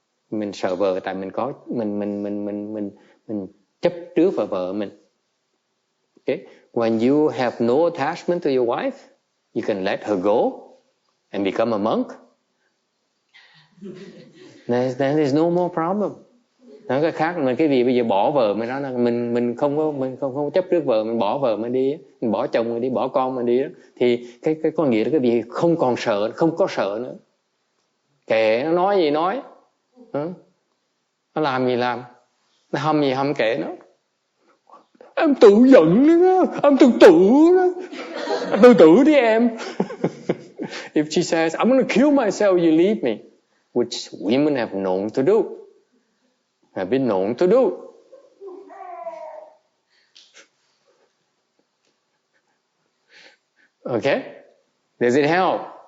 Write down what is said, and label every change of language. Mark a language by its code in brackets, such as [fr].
[vi] Mình sợ vợ tại mình có mình chấp trước vào vợ mình. [en] Okay? When you have no attachment to your wife, you can let her go and become a monk. Then there's no more problem. [vi] Nói cái khác mà cái gì bây giờ bỏ vợ mình đó là mình không chấp trước vợ, mình bỏ vợ mình đi, mình bỏ chồng mình đi, bỏ con mình đi đó, thì cái có nghĩa là cái gì không còn sợ, không có sợ nữa. kệ nó nói gì nói, nó làm gì làm, nó hâm gì hâm kệ nó. Em tự giận đó, em tự tử đó, tự tử đi em. [en] If she says, I'm going to kill myself, you leave me, which women have known to do, have been known to do. Okay? Does it help?